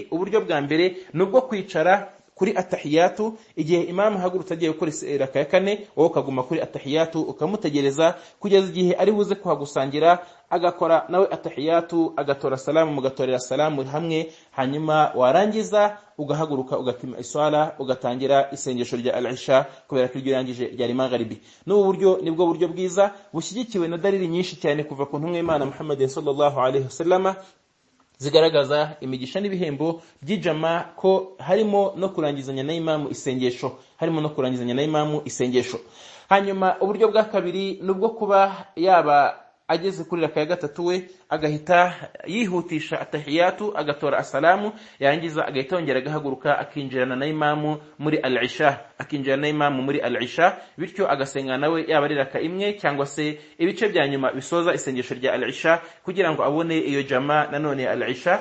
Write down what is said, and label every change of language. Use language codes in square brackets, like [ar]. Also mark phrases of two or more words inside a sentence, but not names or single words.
[rw] Uburyo bwa mbere nubwo kwicara kuri atahiyatu, igihe imamu hagurutse agiye gukora raka ya kane, wowe ukaguma kuri atahiyatu ukamutegereza kugeza igihe ari buze kuhagusangira, agakora nawe atahiyatu, agatora salamu, mugatorera salamu hamwe, hanyuma warangiza ugahaguruka ugakima iswala, ugatangira isengesho rya al-isha, kubera ko iryo rangije ryari magharibi. N'ubu buryo nibwo buryo bwiza bushyigikiwe na dalili nyinshi cyane kuva ku ntumwe y'Imana Muhammad [ar] صلى الله عليه وسلم, [rw] zigaragaza imigisha n'ibihembo by'ijama ko harimo no kurangizanya na imamu isengesho, hanyuma uburyo bwa kabiri nubwo kuba yaba ageze kuri raka ya gatatu we agahita yihutisha atahiyatu, agatora asalamu, yarangiza agahita yongera agahaguruka akinjirana na imamu muri al-isha, bityo agasenga nawe yaba ari raka imwe cyangwa se ibice bya nyuma bisoza isengesho rya al-isha, kugira ngo abone iyo jama nanone al-isha.